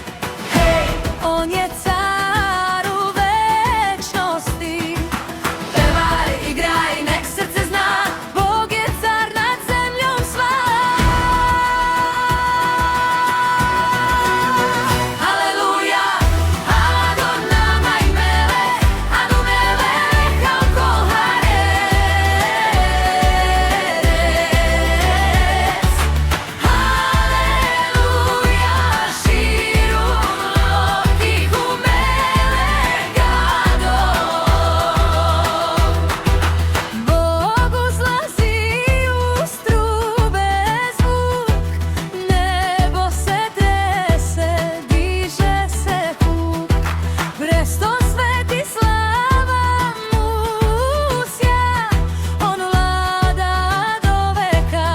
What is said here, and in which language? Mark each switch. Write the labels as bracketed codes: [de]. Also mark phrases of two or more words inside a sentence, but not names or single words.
[sr] Hej, on je car u večnosti. Pevaj, igraj, nek srce zna, Bog je car nad zemljom sva. Aleluja, [he] אדוני מלך אדו מלך על כל הארץ. Aleluja, שירו לאלוהיו מלך גדול. [sr] Bog uzlazi uz trube zvuk, nebo se trese, diže se puk. Presto sveti slava mu sja, on vlada do veka.